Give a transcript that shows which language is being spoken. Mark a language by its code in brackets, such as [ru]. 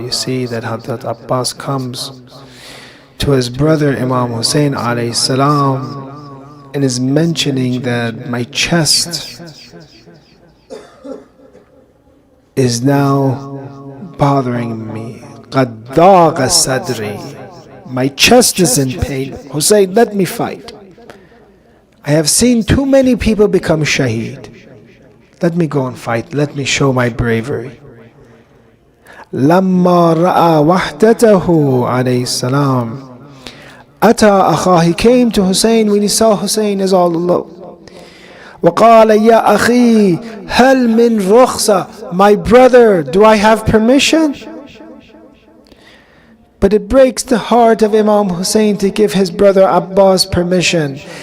[en] You see that Hazrat Abbas comes to his brother Imam Hussein alayhi salam and is mentioning that my chest is now bothering me. [ar] قَدْ ضَاقَ صَدْرِي. [en] My chest is in pain. Hussein, let me fight. I have seen too many people become shaheed. Let me go and fight. Let me show my bravery. [ar] لَمَّا رَأَى وَحْدَتَهُ alayhi salam. Ata akha, [en] he came to Hussein when he saw Hussein is all alone. [ar] وَقَالَ يَا أَخِي هَلْ مِنْ رُخْصَةٍ. [en] My brother, do I have permission? But it breaks the heart of Imam Hussein to give his brother Abbas permission.